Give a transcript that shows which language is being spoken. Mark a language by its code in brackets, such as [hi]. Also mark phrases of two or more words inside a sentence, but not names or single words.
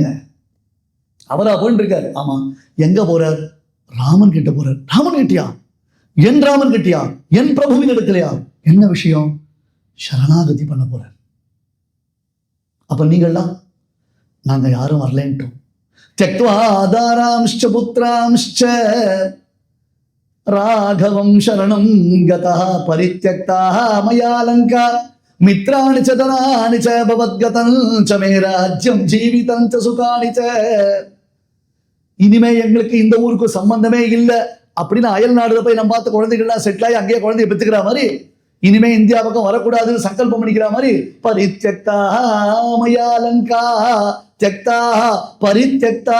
[ta] அவரா போயிட்டு இருக்காரு. ஆமா, எங்க போறார்? ராமன் கிட்ட போறார். ராமன் கிட்டியா? என் ராமன் கிட்டியா? என் பிரபுவின் இடத்துலயா? என்ன விஷயம்? சரணாகதி பண்ண போறார். அப்ப நீங்கள்லாம் நாங்க யாரும் வரலேன்ட்டோம். [sa] त्यक्त्वा आदारांश्च पुत्रांश्च राघवं शरणं गतः परित्यक्ताः मया लङ्का मित्राणि च धनानि च भवद्गतं च मे राज्यं जीवितं च सुखानि च. [ta] இனிமே எங்களுக்கு இந்த ஊருக்கு சம்பந்தமே இல்லை அப்படின்னு அயல் நாடுல போய் நம்ம பார்த்து குழந்தைகள்லாம் செட்டில் ஆகி அங்கேயே குழந்தைய பெற்றுக்கிற மாதிரி, இனிமே இந்தியா பக்கம் வரக்கூடாதுன்னு சங்கல்பம் பண்ணிக்கிற மாதிரி, [sa] परित्यक्ता मया लङ्का त्यक्ता परित्यक्ता.